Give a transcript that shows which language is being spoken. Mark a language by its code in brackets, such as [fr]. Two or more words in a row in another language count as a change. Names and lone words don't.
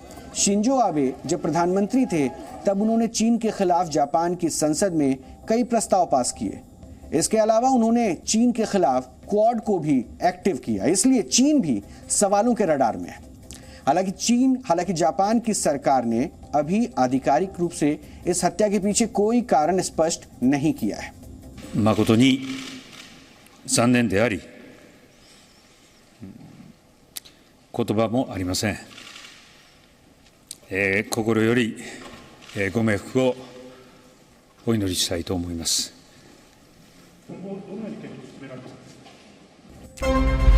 [hi] शिंजो आबे जब प्रधानमंत्री थे तब उन्होंने चीन के खिलाफ जापान की संसद में कई प्रस्ताव पास किए। इसके अलावा उन्होंने चीन के खिलाफ क्वाड को भी एक्टिव किया, इसलिए चीन भी सवालों के रडार में है। हालांकि जापान की सरकार ने अभी आधिकारिक रूप से इस हत्या के पीछे कोई कारण स्पष्ट नहीं किया है। [ja] 誠に残念であり、言葉もありません。心よりご冥福をお祈りしたいと思います。